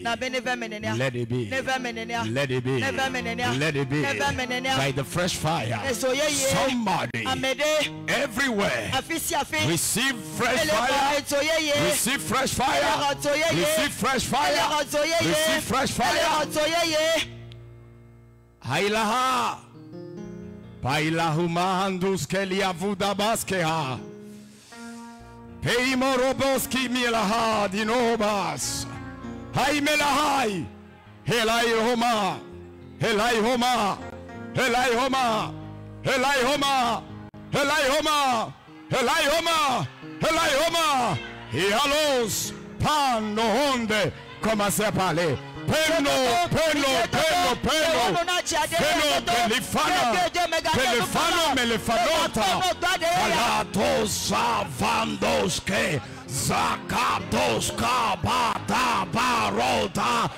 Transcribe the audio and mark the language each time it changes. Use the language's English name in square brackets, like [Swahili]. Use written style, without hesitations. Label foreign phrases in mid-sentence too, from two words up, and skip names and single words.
[English] Let it be. Let it be. Let it be. By the fresh fire. Somebody everywhere receive fresh fire. Receive fresh fire. Receive fresh fire. Receive fresh fire. Hailaha. Pailahumahandus keliavudabaskea. Peimoroboski milaha dinobas. Hai melahai. Helai homa. Helai homa. Helai homa. Helai homa. Helai homa. Helai homa. Helai homa. Hialos pan no honde. [French] Commencez à parler. Peno, peno, peno, peno, peno, pelifana, pelifano, melefanota, alatos, savandoske, zakatoska, bata, barota,